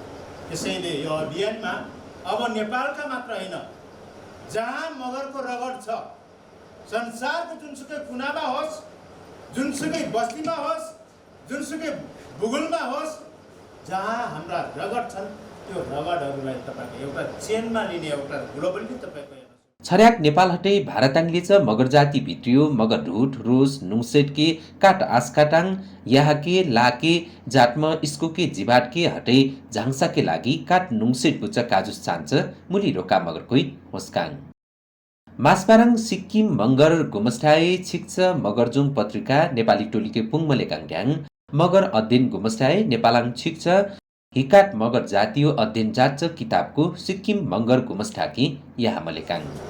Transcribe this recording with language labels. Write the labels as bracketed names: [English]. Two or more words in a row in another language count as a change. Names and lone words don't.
[Nepali] त्यसैले यो अभियानमा अब नेपालका मात्र होइन, जहाँ मगरको रगत छ संसारको जुनसुकै कुनामा होस्, जुनसुकै बस्तीमा होस्, जुनसुकै भूगोलमा होस्, जहाँ हाम्रा रगत छन् त्यो रगतहरूलाई तपाईँको एउटा चेनमा लिने एउटा ग्लोबली तपाईँको [Eastern Magar] छर्याक नेपाल हटै भारताङले च मगर जाति भित्रियो मगर ढुट रोस नुङसेटके काट आस्काटाङ याहके लाके जाटमा स्कोके जिबाटके हटै झाङसाके लागि काट नुङसेट बुच्च काजुस चान्छ मुली रोका मगरकोइ होस्काङ मासपाराङ सिक्किम मगर गुमस्टाए छिक्छ मगरजुङ पत्रिका नेपाली टोलीके पुङमले काङड्याङ मगर अध्ययन गुमस्टाए नेपालाङ छिक्छ हिकाट मगर जातियो अध्ययन जाच्च किताबको सिक्किम मगर गुमस्टाकी यहाँ मलेकाङ